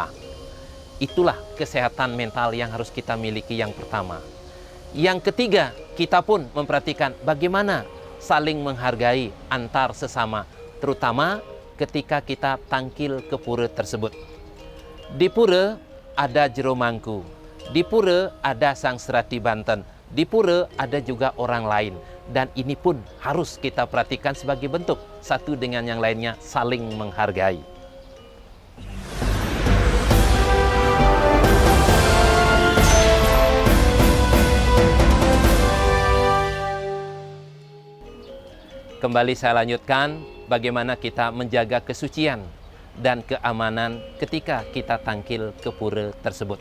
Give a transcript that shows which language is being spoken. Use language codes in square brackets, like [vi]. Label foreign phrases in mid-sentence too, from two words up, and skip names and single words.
[id] Itulah kesehatan mental yang harus kita miliki yang pertama. Yang ketiga, kita pun memperhatikan bagaimana saling menghargai antar sesama, terutama ketika kita tangkil ke pura tersebut. Di pura ada jero mangku, di pura ada sang serati Banten, di pura ada juga orang lain. Dan ini pun harus kita perhatikan sebagai bentuk satu dengan yang lainnya saling menghargai. Kembali saya lanjutkan bagaimana kita menjaga kesucian dan keamanan ketika kita tangkil ke pura tersebut.